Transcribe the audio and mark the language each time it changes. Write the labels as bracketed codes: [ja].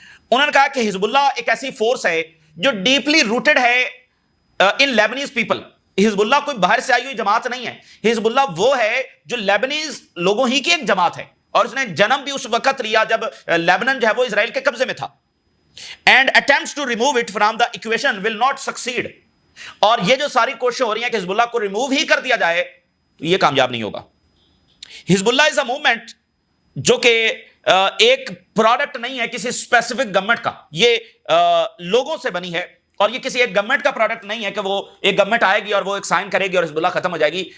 [ur] انہوں نے کہا کہ حزب اللہ ایک ایسی فورس ہے جو [en] deeply rooted [ur] ہے [en] In Lebanese people. [ur] حزب اللہ کوئی باہر سے آئی ہوئی جماعت نہیں ہے. حزب اللہ وہ ہے جو لیبنیز لوگوں ہی کی ایک جماعت ہے, اور اس نے جنم بھی اس وقت لیا جب لیبنن جو ہے وہ اسرائیل کے قبضے میں تھا. [en] And attempts to remove it from the equation will not succeed. [ur] اور یہ جو ساری کوششیں ہو رہی ہیں کہ حزب اللہ کو ریموو ہی کر دیا جائے, تو یہ کامیاب نہیں ہوگا. حزب اللہ [en] is a movement [ur] جو کہ ایک پروڈکٹ نہیں ہے کسی اسپیسیفک گورنمنٹ کا, یہ لوگوں سے بنی ہے, اور یہ کسی ایک گورنمنٹ کا پروڈکٹ نہیں ہے کہ وہ ایک گورنمنٹ آئے گی اور وہ ایک سائن کرے گی اور حزب اللہ ختم ہو جائے گی.